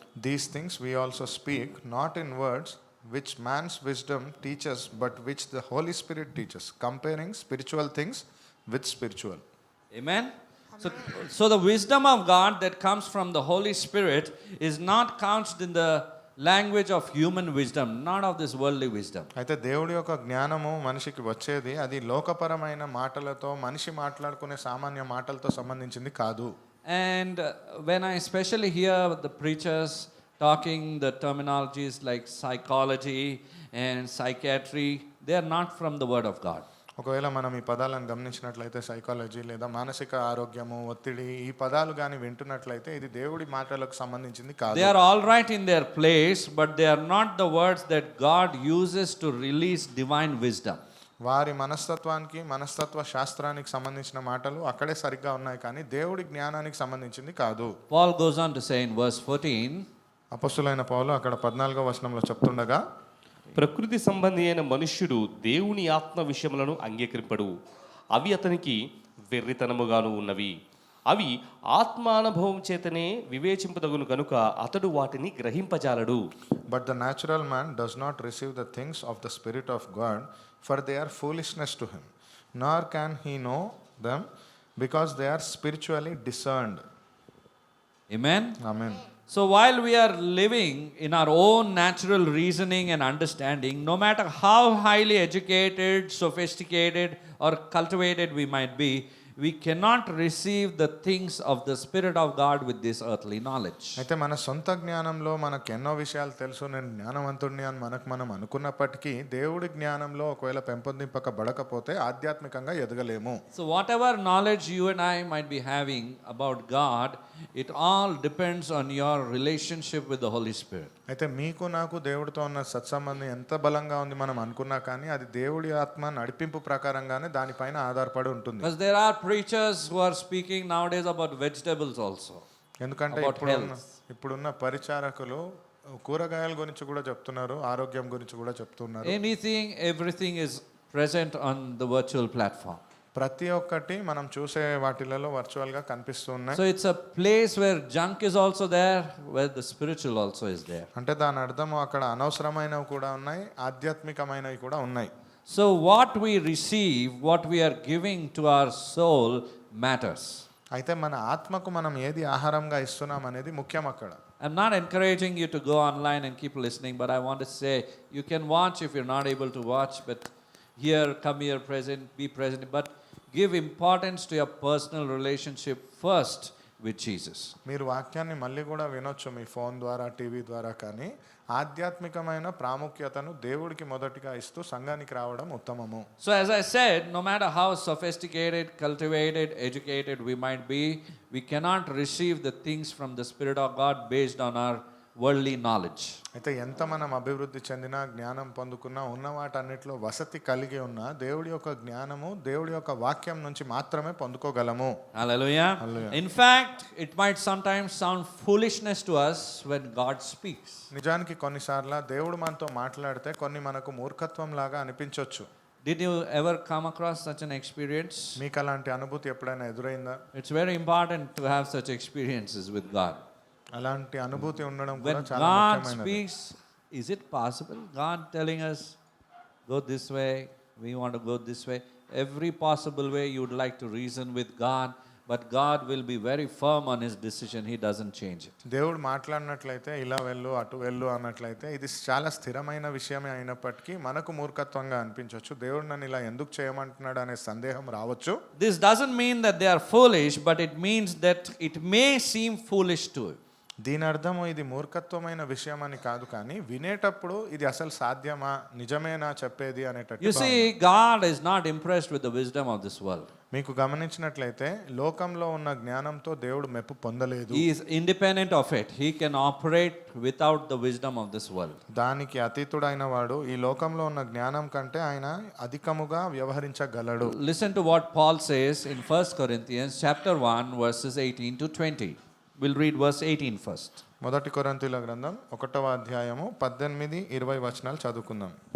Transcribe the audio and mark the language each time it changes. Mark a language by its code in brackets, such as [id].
[en] These things we also speak, not in words which man's wisdom teaches, but which the Holy Spirit teaches, comparing spiritual things with spiritual. amen. So the wisdom of God that comes from the Holy Spirit is not couched in the language of human wisdom, not of this worldly wisdom. [te] అయితే దేవుడి యొక్క జ్ఞానము మనిషికి వచ్చేది అది లోకపరమైన మాటలతో, మనిషి మాట్లాడుకునే సామాన్య మాటలతో సంబంధించింది కాదు. [en] And when I especially hear the preachers talking the terminologies like psychology and psychiatry, they are not from the word of God. [te] ఒకవేళ మనం ఈ పదాలను గమనించినట్లయితే సైకాలజీ లేదా మానసిక ఆరోగ్యము, ఒత్తిడి, ఈ పదాలు కానీ వింటున్నట్లయితే ఇది దేవుడి మాటలకు సంబంధించింది కాదు. [en] They are all right in their place, but they are not the words that God uses to release divine wisdom. [te] వారి మనస్తత్వానికి, మనస్తత్వ శాస్త్రానికి సంబంధించిన మాటలు అక్కడే సరిగ్గా ఉన్నాయి, కానీ దేవుడి జ్ఞానానికి సంబంధించింది కాదు. [en] Paul goes on to say in verse 14, [te] అపొస్తలుడైన పౌలు అక్కడ 14వ వచనంలో చెప్తుండగా, ప్రకృతి సంబంధి అయిన మనుష్యుడు దేవుని ఆత్మ విషయములను అంగీకరింపడు, అవి అతనికి వెర్రితనముగాను ఉన్నవి, అవి ఆత్మానుభవం చేతనే వివేచింపదగును కనుక అతడు వాటిని గ్రహింపజాలడు. [en] But the natural man does not receive the things of the Spirit of God, for they are foolishness to him, nor can he know them, because they are spiritually discerned. amen. Amen. So while we are living in our own natural reasoning and understanding, no matter how highly educated, sophisticated, or cultivated we might be, we cannot receive the things of the Spirit of God with this earthly knowledge. [te] అయితే మన సొంత జ్ఞానంలో మనకు ఎన్నో విషయాలు తెలుసు, నేను జ్ఞానవంతుడిని అని మనం అనుకున్నప్పటికీ దేవుడి జ్ఞానంలో ఒకవేళ పెంపొందింపబడకపోతే ఆధ్యాత్మికంగా ఎదగలేము. [en] So whatever knowledge you and I might be having about God, it all depends on your relationship with the Holy Spirit. [te] అయితే మీకు నాకు దేవుడితో ఉన్న సత్సంబంధం ఎంత బలంగా ఉంది మనం అనుకున్నా కానీ అది దేవుడి ఆత్మ నడిపింపు ప్రకారంగానే దానిపైన ఆధారపడి ఉంటుంది. [en] Because there are preachers who are speaking nowadays about vegetables also. [te] ఎందుకంటే [en] About [te] ఇప్పుడున్న పరిచారకులు కూరగాయల గురించి కూడా చెప్తున్నారు, ఆరోగ్యం గురించి కూడా చెప్తున్నారు. [en] Anything, everything is present on the virtual platform. [te] ప్రతి ఒక్కటి మనం చూసే వాటిలలో వర్చువల్గా కనిపిస్తూ ఉన్నాయి. [en] So it's a place where junk is also there, where the spiritual also is there. [te] అంటే దాని అర్థం అక్కడ అనవసరమైనవి కూడా ఉన్నాయి, ఆధ్యాత్మికమైనవి కూడా ఉన్నాయి. [en] So what we receive, what we are giving to our soul matters. [te] అయితే మన ఆత్మకు మనం ఏది ఆహారంగా ఇస్తున్నాం అనేది ముఖ్యం అక్కడ. [en] I'm not encouraging you to go online and keep listening, but I want to say you can watch if you're not able to watch, but come here, present, be present, but give importance to your personal relationship first with Jesus. [te] మీరు వాక్యాన్ని మళ్ళీ కూడా వినొచ్చు మీ phone ద్వారా, TV ద్వారా, కానీ ఆధ్యాత్మికమైన ప్రాముఖ్యతను దేవుడికి మొదటిగా ఇస్తూ సంఘానికి రావడం ఉత్తమము. [en] So as I said, no matter how sophisticated, cultivated, educated we might be, we cannot receive the things from the Spirit of God based on our worldly knowledge. [te] అయితే ఎంత మనం అభివృద్ధి చెందినా, జ్ఞానం పొందుకున్నా, ఉన్న వాటన్నిటిలో వసతి కలిగి ఉన్నా దేవుడి యొక్క జ్ఞానము దేవుడి యొక్క వాక్యం నుంచి మాత్రమే పొందుకోగలము. [en] Hallelujah. In fact, it might sometimes sound foolishness to us when God speaks. [te] నిజానికి కొన్నిసార్లు దేవుడు మనతో మాట్లాడితే కొన్ని మనకు మూర్ఖత్వం లాగా అనిపించవచ్చు. [en] Did you ever come across such an experience? [te] మీకు అలాంటి అనుభూతి ఎప్పుడైనా ఎదురైందా? [en] It's very important to have such experiences with God. [te] అలాంటి అనుభూతి ఉండడం [en] When [te] కూడా చాలా [en] God [te] ముఖ్యమైనది. [en] speaks, is it possible? God telling us, go this way, we want to go this way. Every possible way you would like to reason with God, but God will be very firm on his decision. He doesn't change it. [te] దేవుడు మాట్లాడినట్లయితే ఇలా వెళ్ళు అటు వెళ్ళు అన్నట్లయితే ఇది చాలా స్థిరమైన విషయమే అయినప్పటికీ మనకు మూర్ఖత్వంగా అనిపించవచ్చు. దేవుడు నన్ను ఇలా ఎందుకు చేయమంటున్నాడు అనే సందేహం రావచ్చు. [en] This doesn't mean that they are foolish, but it means that it may seem foolish to you. [te] దీని అర్థము ఇది మూర్ఖత్వమైన విషయం అని కాదు, కానీ వినేటప్పుడు ఇది అసలు సాధ్యమా, నిజమేనా చెప్పేది [en] You [te] అనేటట్టు. [en] see, God is not impressed with the wisdom of this world. [te] మీకు గమనించినట్లయితే లోకంలో ఉన్న జ్ఞానంతో దేవుడు మెప్పు పొందలేదు. [en] He is independent of it. He can operate without the wisdom of this world. [te] దానికి అతీతుడైన వాడు ఈ లోకంలో ఉన్న జ్ఞానం కంటే ఆయన అధికముగా వ్యవహరించగలడు. [en] Listen to what Paul says in 1 Corinthians chapter 1 verses 18 to 20. We'll read verse 18 first. [te] మొదటి కొరింథీయుల గ్రంథం 1వ అధ్యాయము 18-20 వచనాలు చదువుకుందాం.